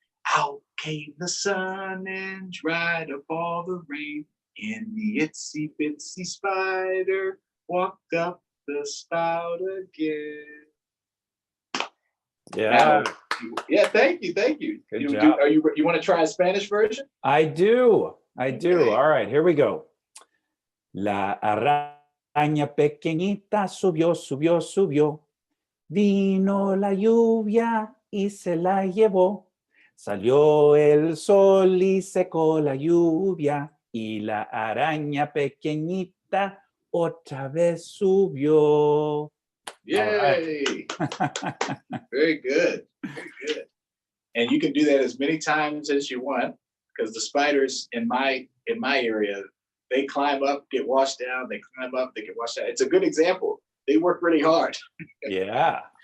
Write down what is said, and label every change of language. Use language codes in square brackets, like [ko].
[en] Out came the sun and dried up all the rain. And the itsy bitsy spider walked up the spout again. Yeah. Now, yeah, thank you. Good You job. you want to try a Spanish version? I do. Okay. All right, here we go. [es] La araña pequeñita subió, subió, subió. Vino la lluvia y se la llevó. Salió el sol y secó la lluvia. Y la araña pequeñita otra vez subió. [en] Yay! Very good. Very good. And you can do that as many times as you want, because the spiders in my area, they climb up, get washed down, they climb up, they get washed down. It's a good example. They work really hard. Yeah.